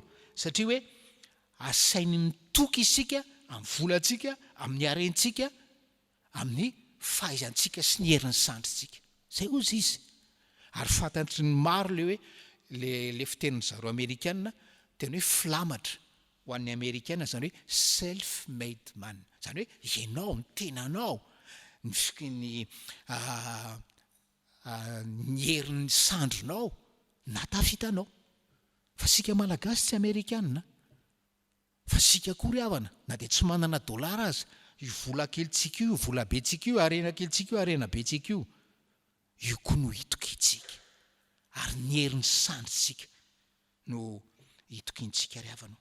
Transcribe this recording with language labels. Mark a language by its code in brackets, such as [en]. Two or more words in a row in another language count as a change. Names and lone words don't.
[mg] Satria hoe asainy mitoky isika amin'ny volantsika, amin'ny harentsika, amin'ny fahaizantsika sy ny herin'ny sandritsika. Zay ozy izy. Ary fantatry ny maro le hoe le fitenin'ny zareo amerikanina tena hoe flamatra ho an'ny amerikanina, zany hoe [en] self made man, [mg] zany hoe ianao ny tenanao ny herin'ny sandronao natafitanao. Fa sika malagasy tsy amerikanina, fa sika koa ry havana na de tsy manana dolara aza, io vola kelitsika io, vola betsika io, arena kelitsika io, arena betsika io, io koa no hitokitsika, ary ny herin'ny sandritsika no hitokintsika ry havanao.